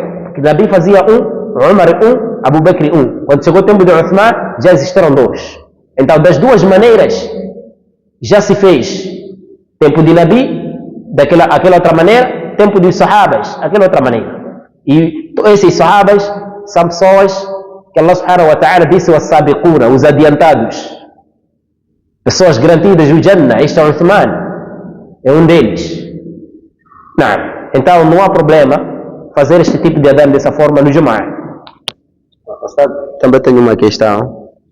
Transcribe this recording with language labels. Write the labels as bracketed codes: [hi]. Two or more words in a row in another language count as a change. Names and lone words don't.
[pt] Porque Nabi fazia Umar Abu Bakr Quando chegou o tempo de Uthman, já existiram 2. Então, das duas maneiras, já se fez. Tempo de Nabi, aquela outra maneira, tempo dos sahabas, aquela outra maneira. E esses sahabas são pessoas que Allah [ar] سبحانه وتعالى [pt] disse os sabiquna, os adiantados. pessoas garantidas no Jannah. Este é o Uthman, é um deles. Não. Então não há problema fazer este tipo de adhan dessa forma no Jumu'ah. Também tenho uma questão.